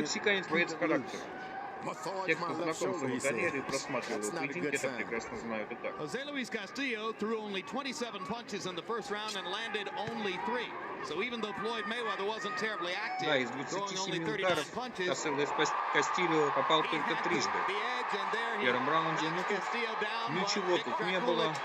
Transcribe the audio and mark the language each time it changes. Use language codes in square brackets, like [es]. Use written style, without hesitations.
[ru] Ну, мексиканец боец характер. Те, кто знаком с его карьерой, просматривал поединки, это прекрасно знают и так. [en] Хосе Луис Кастильо threw only 27 punches in the first round and landed only 3. So even though Floyd Mayweather wasn't terribly active, [ru] да, из 27 ударов Хосе Луис Кастильо попал только трижды. В первом раунде, ну тут ничего тут не было.